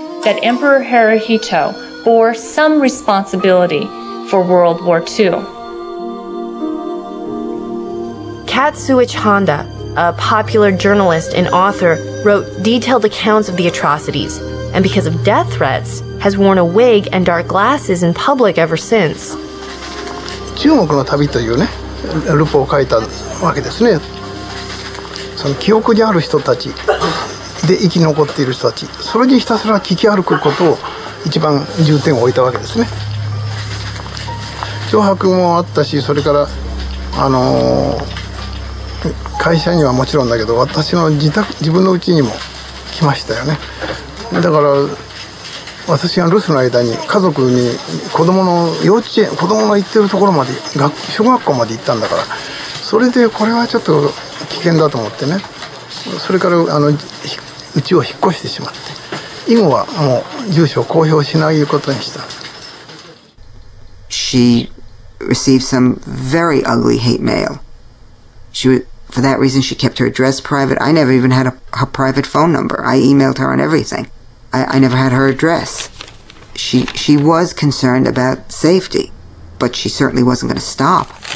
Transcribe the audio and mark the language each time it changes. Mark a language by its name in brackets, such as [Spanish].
[English] that Emperor Hirohito bore some responsibility for World War II. Katsuichi Honda, a popular journalist and author, wrote detailed accounts of the atrocities, and because of death threats, has worn a wig and dark glasses in public ever since. [Japanese] 中国の旅というね、ルポを書いたわけですね。その記憶にある人たちで生き残っている人たち、それにひたすら聞き歩くことを一番重点を置いたわけですね。脅迫もあったし、それから会社にはもちろんだけど、私の自分の家にも来ましたよね。だから私が留守の間に家族に子供の幼稚園、子供の行ってるところまで、小学校まで行ったんだから、それでこれはちょっと危険だと思ってね、それからうちを引っ越してしまって、以後はもう住所を公表しないことにした。 [English] She received some very ugly hate mail. For that reason, she kept her address private. I never even had her private phone number. I emailed her on everything. I never had her address. She was concerned about safety, but she certainly wasn't going to stop.